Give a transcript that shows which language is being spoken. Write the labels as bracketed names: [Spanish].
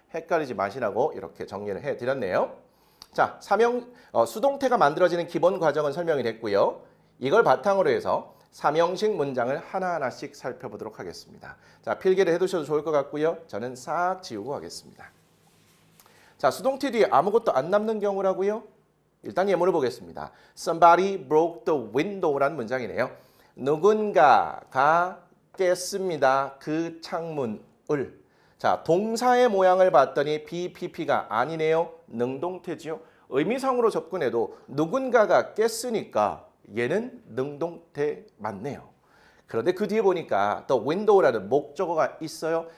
[Korean] 헷갈리지 마시라고 이렇게 정리를 해드렸네요. 자, 수동태가 만들어지는 기본 과정은 설명이 됐고요. 이걸 바탕으로 해서 3형식 문장을 하나하나씩 살펴보도록 하겠습니다. 자, 필기를 해두셔도 좋을 것 같고요. 저는 싹 지우고 가겠습니다. 자, 수동태 뒤에 아무것도 안 남는 경우라고요? 일단 예문을 보겠습니다. [English] Somebody broke the window [Korean] 라는 문장이네요. 누군가가 깼습니다. 그 창문을. 자, 동사의 모양을 봤더니 BPP가 아니네요. 능동태지요. 의미상으로 접근해도 누군가가 깼으니까 얘는 능동태 맞네요. 그런데 그 뒤에 보니까 the window라는 목적어가 있어요.